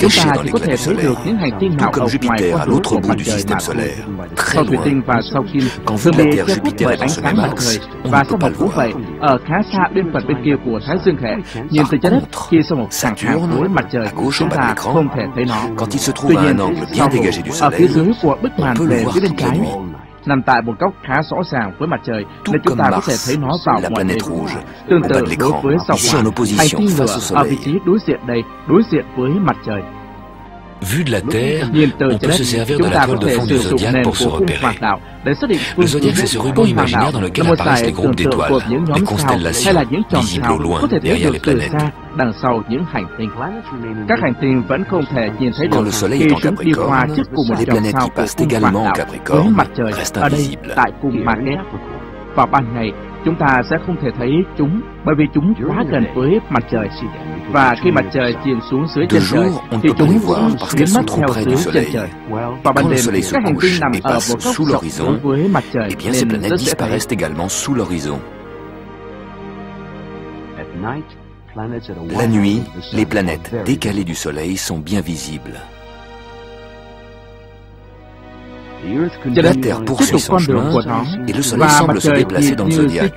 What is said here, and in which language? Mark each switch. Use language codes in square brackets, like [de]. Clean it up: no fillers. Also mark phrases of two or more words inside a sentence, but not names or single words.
[fr] dans l'éclat du Soleil, tout comme Jupiter à l'autre bout du système solaire, très loin. Quand vu de la Terre, Jupiter est dans ce même axe, on ne peut pas le voir. Par contre, Saturne, à gauche en bas de l'écran, quand il se trouve à un angle bien dégagé du Soleil, on peut le voir toute la nuit. [vi] Nằm tại một góc khá rõ ràng với mặt trời, nên chúng ta có thể thấy nó vào mọi ngày. Tương tự đối với sao Hỏa, hành tinh lửa ở vị trí đối diện đây, đối diện với mặt trời. [fr] Vu de la Terre, on peut se servir de la toile de fond du zodiaque pour se repérer. Le zodiaque, c'est ce ruban imaginaire dans lequel apparaissent les groupes d'étoiles, les constellations, visibles au loin, derrière les planètes. Quand le Soleil est en Capricorne, les planètes qui passent également en Capricorne restent invisibles. [vi] Vào ban ngày, chúng ta sẽ không thể thấy chúng bởi vì chúng quá gần với mặt trời. Và khi mặt trời chìm xuống dưới chân trời, thì chúng cũng biến mất theo dưới chân trời. Vào ban đêm, các hành tinh nằm ở một góc rộng đối với mặt trời nên rất dễ thấy. [fr] La nuit, les planètes décalées du Soleil sont bien visibles. La Terre poursuit son chemin et le Soleil semble se déplacer dans le zodiaque.